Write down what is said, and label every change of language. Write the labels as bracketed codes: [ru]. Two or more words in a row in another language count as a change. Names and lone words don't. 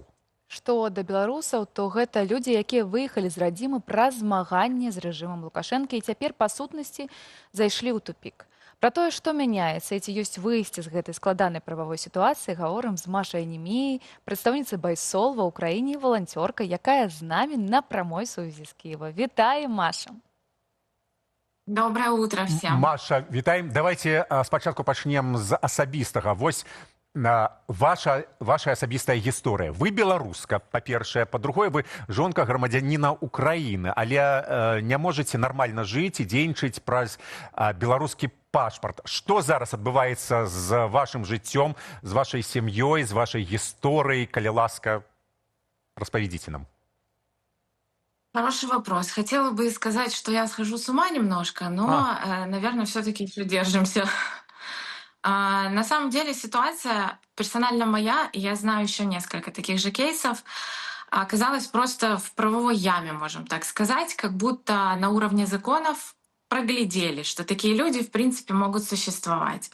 [be] Што да беларусаў, то гэта людзі, якія выехалі з радзімы праз змаганне з рэжымам Лукашэнкі і цяпер, па сутнасці, зайшлі ў тупік. Пра тое, што мяняецца і ці ёсць выйсце з гэтай складанай прававой сітуацыі, гаворым з Машай Немеяй, прадстаўніцай Байсол ва ўкраіне, валанцёрка, якая з намі на прамой сувязі з Кіева. Вітаем, Маша! [ru] Доброе утро всем. [be] Маша, вітаем. Давайте спачатку пачнем з асабістага. Вось ваша асабістая гісторыя. Вы беларуска, па-першае, па-другое, вы жонка грамадзяніна Украіны, але не можаце нармальна жыць і дзейнічаць праз беларускі пашпарт. Што зараз адбываецца з вашым жыццём, з вашай сям'ёй, з вашай гісторыяй? Калі ласка, распавядзіце нам. [ru] Хороший вопрос. Хотела бы сказать, что я схожу с ума немножко, но, наверное, все-таки придержимся. На самом деле ситуация персонально моя, и я знаю еще несколько таких же кейсов, оказалась просто в правовой яме, можем так сказать, как будто на уровне законов проглядели, что такие люди, в принципе, могут существовать.